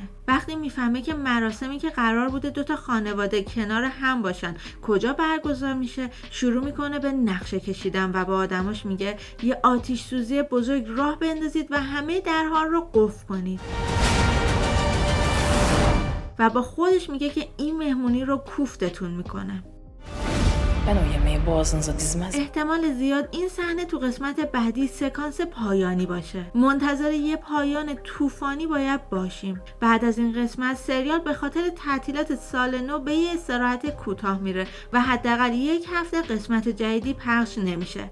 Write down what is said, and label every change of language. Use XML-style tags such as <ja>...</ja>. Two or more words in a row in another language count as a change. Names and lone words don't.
<fa>وقتی میفهمه که مراسمی که قرار بوده 2 خانواده کنار هم باشن کجا برگزار میشه، شروع میکنه به نقشه کشیدن و با آدماش میگه یه آتش سوزی بزرگ راه بندازید و همه درها رو قفل کنید. و با خودش میگه که این مهمونی رو کوفتتون میکنه.</fa> <tr>ben o yemeği boğazınıza dizmez.</tr> <fa>احتمال زیاد این صحنه تو قسمت بعدی سکانس پایانی باشه. منتظر یه پایان طوفانی باید باشیم. بعد از این قسمت سریال به خاطر تعطیلات سال نو به یه استراحت کوتاه میره و حداقل 1 هفته قسمت جدیدی پخش نمیشه.</fa>